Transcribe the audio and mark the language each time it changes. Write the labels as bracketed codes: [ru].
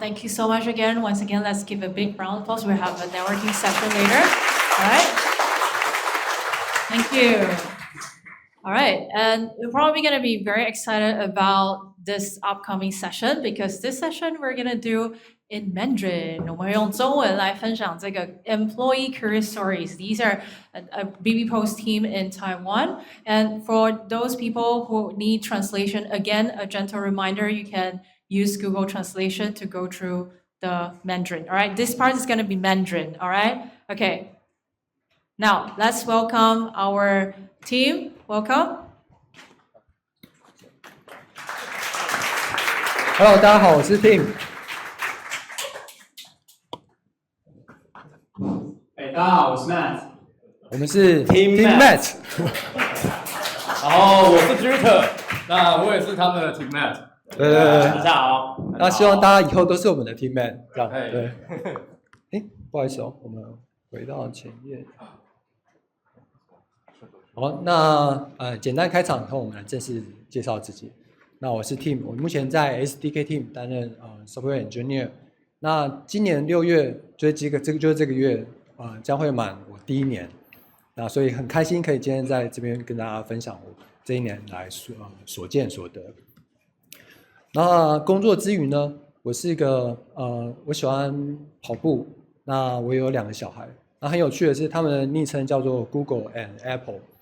[en] Thank you so much again. Once again, let's give a big round of applause. We'll have a networking session later. All right. Thank you. All right, and we're probably going to be very excited about this upcoming session, because this session we're going to do in Mandarin. [zh] 我们用中文来分享这个 [en] employee career stories. These are a BB Post team in Taiwan. And for those people who need translation, again, a gentle reminder, you can use Google Translation to go through the Mandarin. All right, this part is going to be Mandarin. All right, okay. Now, let's welcome our team. Welcome. [zh] Hello， 大家好，我是 Tim。大家好，我是 Matt。我们是 Team Matt。然后我是 Juter， 那我也是他们的 Team Matt。对，大家好。那希望大家以后都是我们的 Team Matt， 这样对。不好意思哦，我们回到前页。好，那简单开场以后，我们来正式介绍自己。那我是 Tim， 我目前在 SDK Team 担任Software Engineer。那今年6月，就是这个月，将会满我第1年。那所以很开心可以今天在这边跟大家分享这一年来所见所得。那工作之余呢，我是一个我喜欢跑步，那我有2个小孩，那很有趣的是，他们的昵称叫做 Google and Apple。